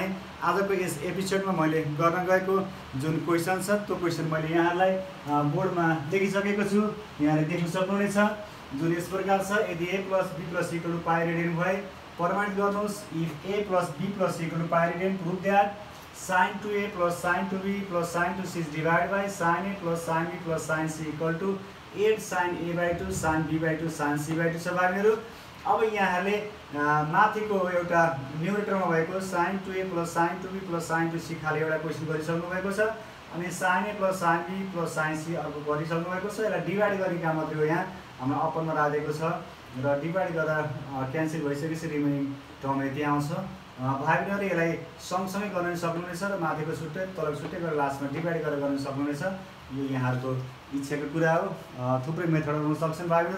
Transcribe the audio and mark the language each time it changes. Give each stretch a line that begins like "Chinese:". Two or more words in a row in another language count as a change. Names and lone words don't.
Nepali: आजको यस एपिसोडमा मैले गर्न गएको जुन क्वेशन छ त्यो क्वेशन मैले यहाँलाई बोर्डमा लेखिसकेको छु। यहाँले देख्न सक्नुहुनेछ जुन यस प्रकार छ। यदि a + b + c =
English: pi radian
Nepali: भए प्रमाणित गर्नुहोस्।
English: if a + b + c = pi radian, prove that sin 2a + sin 2b + sin 2c is divided by sin a + sin b + sin c = 8 sin a/2 sin b/2 sin c/2
Nepali: छ भाइहरु। अब यहाँले माथिको एउटा न्युमरेटरमा भएको sin 2a + sin 2b + sin 2c खाली एउटा क्वेशन गरिसक्नु भएको छ। अनि sin a + sin b + sin c अर्को गरिसक्नु भएको छ। यसलाई डिभाइड गर्ने काम मात्रै हो। यहाँ हाम्रो अपनमा राखेको छ र डिभाइड गर्दा क्यान्सल भइसकेपछि
English: remaining term
Nepali: यति आउँछ। भाइहरुले यसलाई सँगसँगै गर्न सक्नुहुनेछ र माथिको छुट्टै तलको छुट्टै गरेर लास्टमा डिभाइड गरेर गर्न सक्नुहुनेछ। यो यहाँहरुको इच्छाको कुरा हो। थुप्रै मेथडहरु हुन सक्छन् भाइहरु।